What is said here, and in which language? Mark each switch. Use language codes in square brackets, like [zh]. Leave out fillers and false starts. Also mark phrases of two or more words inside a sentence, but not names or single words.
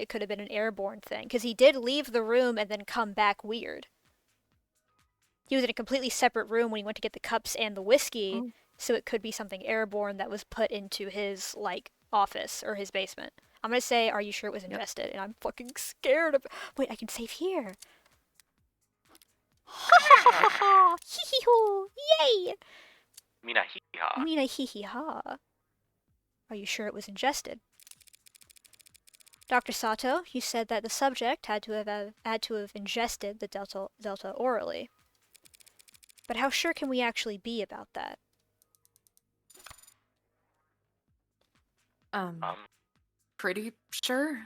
[en] It could have been an airborne thing, because he did leave the room and then come back weird. He was in a completely separate room when he went to get the cups and the whiskey, so it could be something airborne that was put into his, like, office or his basement. I'm going to say, are you sure it was ingested? And I'm fucking scared of... Wait, I can save here. Ha ha ha ha! Hee hee hoo! Yay! Mina hee-ha. Mina hee hee ha. Are you sure it was ingested? Dr. Sato, you said that the subject had to have ingested the delta orally. But how sure can we actually be about that? Pretty sure.